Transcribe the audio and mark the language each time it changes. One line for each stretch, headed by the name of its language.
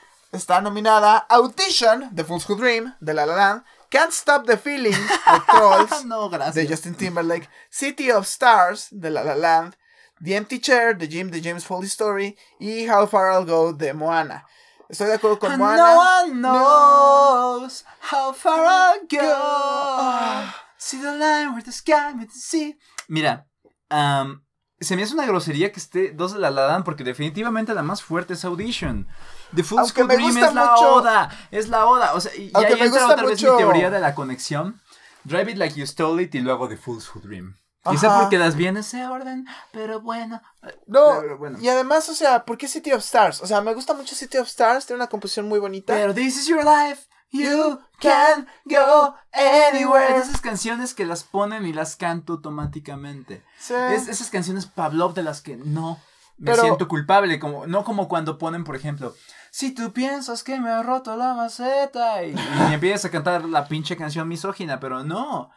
Spanish: Está nominada Audition de Fools Who Dream de La La Land.
English: Can't Stop the Feeling de Trolls
Spanish: no, gracias. De Justin Timberlake. City of Stars de La La Land. The Empty Chair de Jim de James Foley Story. Y How Far I'll Go de Moana. Estoy de acuerdo con Moana.
English: No one knows how far I'll go. See the line where the sky meets the sea.
Spanish: Mira, se me hace una grosería que esté dos de La La Land porque definitivamente la más fuerte es Audition. The Fool's Who Dream es mucho. la oda. O sea, y ahí entra otra mucho. Vez mi teoría de la conexión. Drive It Like You Stole It y luego The Fool's Who Dream. Quizá porque las vi en ese orden, pero bueno. No, pero bueno. Y además, o sea, ¿por qué City of Stars? O sea, me gusta mucho City of Stars, tiene una composición muy bonita. Pero
English: This Is Your Life, you can go anywhere.
Spanish: Es esas canciones que las ponen y las canto automáticamente. Sí. Es esas canciones Pavlov de las que no me siento culpable. Como, no como cuando ponen, por ejemplo, si tú piensas que me ha roto la maceta y empiezas a cantar la pinche canción misógina, pero no.